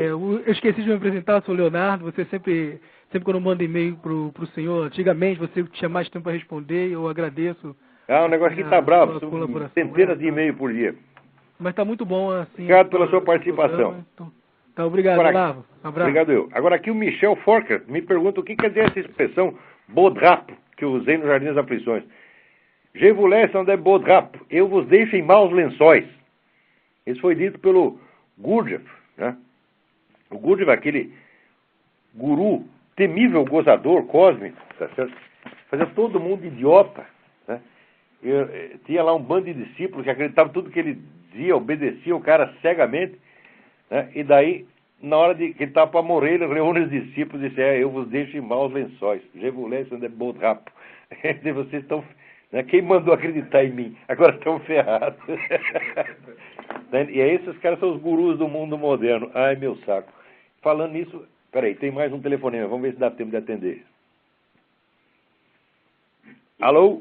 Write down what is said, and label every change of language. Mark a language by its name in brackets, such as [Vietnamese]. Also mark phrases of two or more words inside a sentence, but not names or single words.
[Portuguese] Eu esqueci de me apresentar, eu sou o Leonardo. Você sempre quando eu mando e-mail pro senhor, antigamente você tinha mais tempo para responder, eu agradeço. Ah, o negócio aqui tá bravo, sua são colaboração. centenas de e-mails por dia. Mas tá muito bom assim. Obrigado pela sua participação. Tá, obrigado, Agora, Olavo. Um abraço. Obrigado eu. Agora aqui o Michel Forker me pergunta o que quer dizer essa expressão bodrapo que eu usei no Jardim das Aflições. [French] Je vous laisse en des bodrapes. [Portuguese] Eu vos deixo em maus lençóis. Isso foi dito pelo Gurdjieff, né? O Gurdjieff, aquele guru, temível gozador cósmico, tá certo? Fazia todo mundo idiota, né? Tinha lá um bando de discípulos que acreditavam em tudo que ele dizia, obedecia o cara cegamente, né? E daí, na hora que ele estava para morrer, ele reúne os discípulos e disse, eu vos deixo em maus lençóis. [French] Je vous laisse en des bodrapes. [Portuguese] Vocês estão... Né? Quem mandou acreditar em mim? Agora estão ferrados. E aí esses caras são os gurus do mundo moderno. Ai, meu saco. Falando nisso, peraí, tem mais um telefonema. Vamos ver se dá tempo de atender. Alô?